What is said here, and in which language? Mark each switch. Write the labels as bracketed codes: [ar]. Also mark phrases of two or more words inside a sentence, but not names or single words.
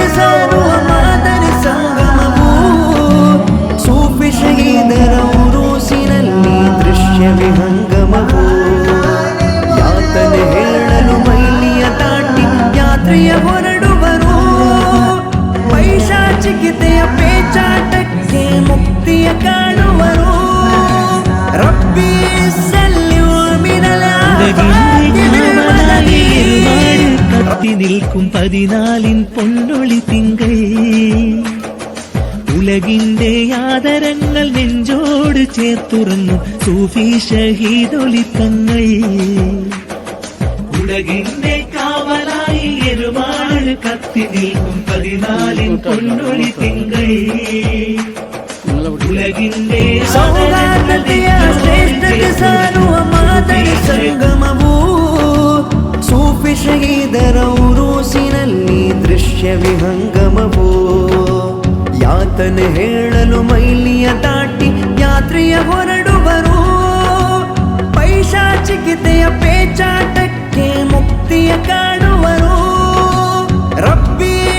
[kn] ಸಾರುವ ಮಾದರ ಸಂಗಮವು ಸೂಫಿ ಶಹೀದರ ಉರೂಸಿನಲ್ಲಿ ದೃಶ್ಯ ವಿಹಂಗಮವು ಯಾತನೆ ಹೇಳಲು ಮೈಲಿಯ ದಾಟಿ ಯಾತ್ರೆಯ ಹೊರಡುವರು ಪೈಶಾಚಿಕತೆಯ ಪೇಚಾಟಕ್ಕೆ ಮುಕ್ತಿಯ ಕಾಣುವರು ರಬ್ಬಿ [ml] കത്തി നിൽക്കും 14 പൊന്നൊളി തിങ്കൾ ഉലകിന്റെ ആദരങ്ങൾ നെഞ്ചോട് ചേർത്തുറങ്ങും സൂഫി ഷഹീദൊളിത്തങ്ങൾ ഉലകിന്റെ കാവലായി എരുമാട് കത്തി നിൽക്കും 14 പൊന്നൊളി തിങ്കൾ ഉലകിന്റെ [kn] ಸೌಗಾರ್ದತೆಯ ಶ್ರೇಷ್ಠತೆ ಸಾರುವ ಮಾದರ ಸಂಗಮವು ಸೂಫಿ ಶಹೀದರ ಉರೂಸಿನಲ್ಲಿ ದೃಶ್ಯ ವಿಹಂಗಮವು ಯಾತನೆ ಹೇಳಲು ಮೈಲಿಯ ದಾಟಿ ಯಾತ್ರೆಯ ಹೊರಡುವರು ಪೈಶಾಚಿಕತೆಯ ಪೇಚಾಟಕ್ಕೆ ಮುಕ್ತಿಯ ಕಾಣುವರು ರಬ್ಬಿ